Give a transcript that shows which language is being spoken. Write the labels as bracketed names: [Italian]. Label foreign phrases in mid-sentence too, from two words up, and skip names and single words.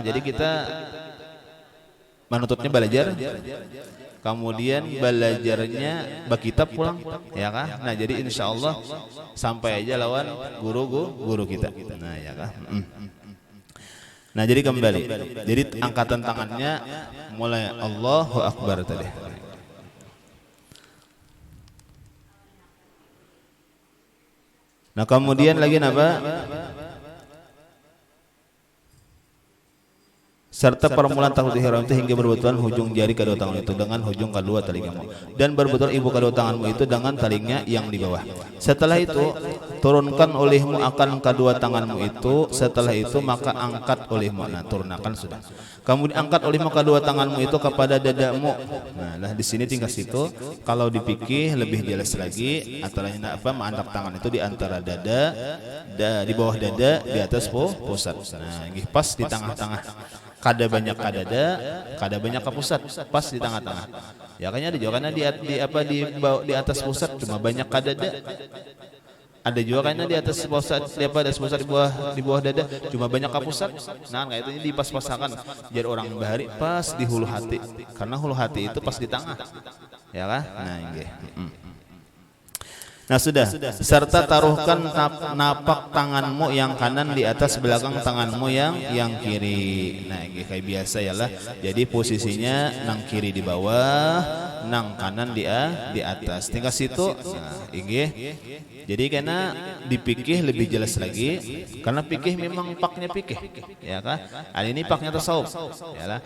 [Banjar] Jadi kita menuntutnya belajar, kemudian belajarnya berkitab pulang, ya kah? Nah, jadi [Arabic] insya Allah [Banjar] sampai aja lawan guru kita. Nah, ya kah? Nah, jadi kembali. Jadi angkatan tangannya mulai [Arabic] Allahu Akbar [Banjar] tadi. Nah, kemudian lagi apa? [Malay] Serta permulaan [Arabic] takbiratul ihram [Malay] itu hingga berbetulan hujung jari kedua tangan itu dengan hujung kedua telingamu dan berbetulan ibu kedua tanganmu itu dengan telinga yang di bawah. Setelah itu turunkan olehmu akan kedua tanganmu itu. Setelah itu maka angkat olehmu. Nah, turunkan sudah. Kemudian angkat olehmu kedua tanganmu itu kepada dadamu. [Banjar] Nah, lah di sini tinggal situ. Kalau dipikir lebih jelas lagi, antaranya apa? Mengangkat tangan itu di antara dada, di bawah dada, di atas pusat. Nah, ini pas di tengah-tengah. Kada banyak kadada, kada banyak ke pusat, pas di tengah-tengah. Ya kayaknya ada juga karena di atas pusat cuma banyak kadada. Ada juga kayaknya di atas pusat, di bawah dada cuma banyak ke pusat. Nah, kayak itu dipas-pasakan jadi orang bahari pas di hulu hati. Karena hulu hati itu pas di tengah. Ya kan? Nah, nggih. Nah, sudah. [Malay] Serta taruhkan napak tanganmu yang kanan di atas belakang tanganmu yang kiri. [Banjar] Nah, ini kayak biasa ya lah. Jadi posisinya nang kiri di bawah, nang kanan di atas. Tinggal situ. Nah, ini. Jadi karena dipikih lebih jelas lagi, karena pikih memang paknya pikih, ya kan? Ini paknya tasawuf, ya lah.